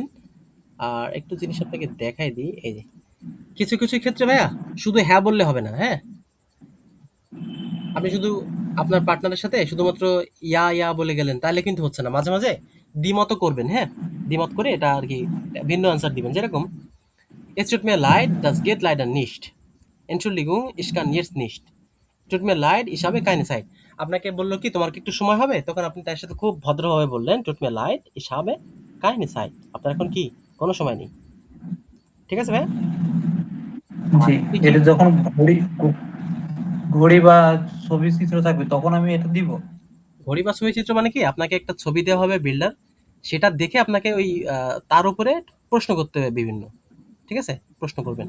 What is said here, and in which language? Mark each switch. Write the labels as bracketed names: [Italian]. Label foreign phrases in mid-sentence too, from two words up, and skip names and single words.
[Bangla] আর একটু জিনিস আপনাকে দেখাই দিই, এই যে কিছু কিছু ক্ষেত্রে ভাইয়া শুধু হ্যাঁ বললে হবে না। হ্যাঁ, আপনি শুধু আপনার পার্টনারের সাথে শুধুমাত্র ইয়া বলে গেলেন তাহলে কিন্তু হচ্ছে না, মাঝে মাঝে দ্বিমত করবেন। হ্যাঁ, দ্বিমত করে এটা আর কি ভিন্ন আনসার দিবেন, যেরকম [German] es tut mir leid das geht leider nicht, Entschuldigung ich kann jetzt nicht, tut mir leid ich habe keine Zeit। [Bangla] আপনাকে বললো কি তোমার কি একটু সময় হবে, তখন আপনি তার সাথে খুব ভদ্রভাবে বললেন [German] tut mir leid ich habe keine Zeit, [Bangla] আপনার এখন কি কোনো সময় নেই। ঠিক আছে ভাই? জি এটা যখন ঘড়ি বা ছবি চিত্র থাকবে তখন আমি এটা দিব। ঘড়ি বা ছবি চিত্র মানে কি আপনাকে একটা ছবি দেওয়া হবে বিল্ডার, সেটা দেখে আপনাকে ওই তার উপরে প্রশ্ন করতে হবে বিভিন্ন, ঠিক আছে, প্রশ্ন করবেন।